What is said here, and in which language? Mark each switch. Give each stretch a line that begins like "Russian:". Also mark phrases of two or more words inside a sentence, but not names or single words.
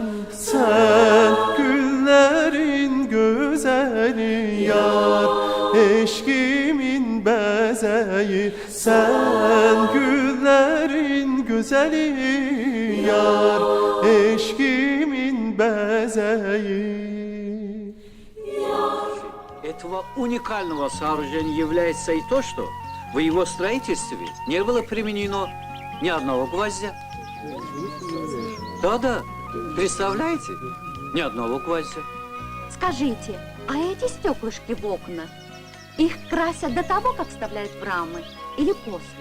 Azerbaijani: Sən güllərin gözəli yar, eşqimin bəzəyi. Sən güllərin gözəli yar, eşqimin bəzəyi.
Russian: Этого уникального сооружения является и то, что в его строительстве не было применено ни одного гвоздя. Да-да, представляете? Ни одного гвоздя. Скажите, а эти стеклышки в окнах, их красят до того, как вставляют в рамы, или после?